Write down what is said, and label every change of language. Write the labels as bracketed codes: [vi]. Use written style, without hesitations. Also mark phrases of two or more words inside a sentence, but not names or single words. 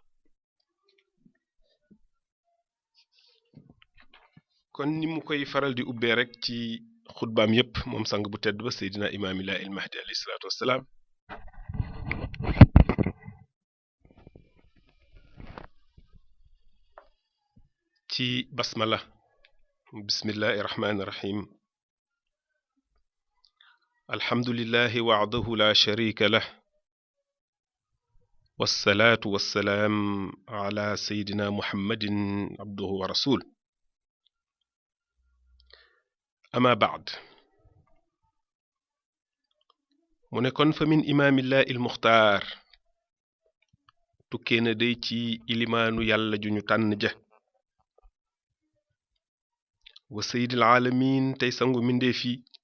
[wo] kon ni mu koy faral di ubbee rek ci xutbaam yépp moom sang bu tedd ba [ar] سيدنا إمام الله المهدي عليه الصلاة والسلام [wo] ci basmala [ar] بسم الله الرحمن الرحيم الحمد لله وحده لا شريك له والصلاة والسلام على سيدنا محمد عبده ورسوله. أما بعد، [wo] mu ne kon fa min [ar] إمام الله المختار [wo] tukkee na day ci ilimaanu yàlla ju ñu tànn ja [ar] وسيد العالمين [wo] tey sangu mindee fi